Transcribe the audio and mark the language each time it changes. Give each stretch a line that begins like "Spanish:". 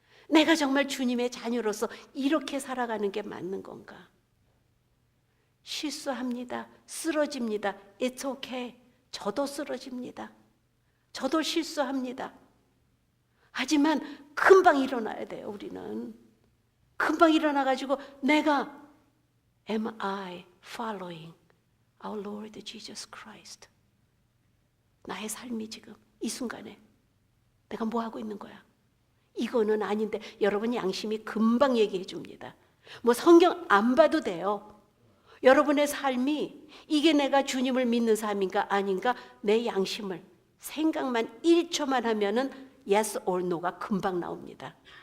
Korean: 내가 정말 주님의 자녀로서 이렇게 살아가는 게 맞는 건가? 실수합니다. 쓰러집니다.
English: It's okay.
Korean: 저도 쓰러집니다. 저도 실수합니다. 하지만 금방 일어나야 돼요. 우리는 금방 일어나가지고 내가
English: Am I following our Lord Jesus Christ?
Korean: 나의 삶이 지금 이 순간에 내가 뭐 하고 있는 거야? 이거는 아닌데 여러분 양심이 금방 얘기해 줍니다. 뭐 성경 안 봐도 돼요. 여러분의 삶이 이게 내가 주님을 믿는 삶인가 아닌가 내 양심을 생각만 1초만 하면은
English: yes or no
Korean: 가 금방 나옵니다.